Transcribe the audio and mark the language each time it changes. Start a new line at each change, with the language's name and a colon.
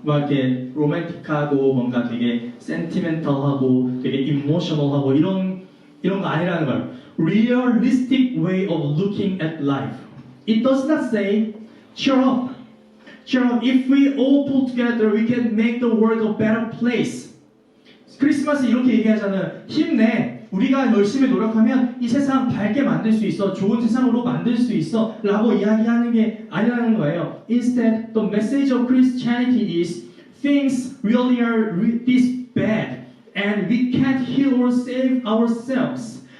Korean: 막 이렇게 로맨틱하고 뭔가 되게 sentimental하고 되게 emotional하고 이런 거 아니라는 거예요.
English: Realistic way of looking at life. It does not say, cheer up. Cheer up. If we all pull together, we can make the world a better place.
Korean: 크리스마스 이렇게 얘기하잖아요. 힘내. 우리가 열심히 노력하면 이 세상 밝게 만들 수 있어. 좋은 세상으로 만들 수 있어. 라고 이야기하는 게 아니라는 거예요.
English: Instead, the message of Christianity is things really are this bad and we can't heal or save ourselves.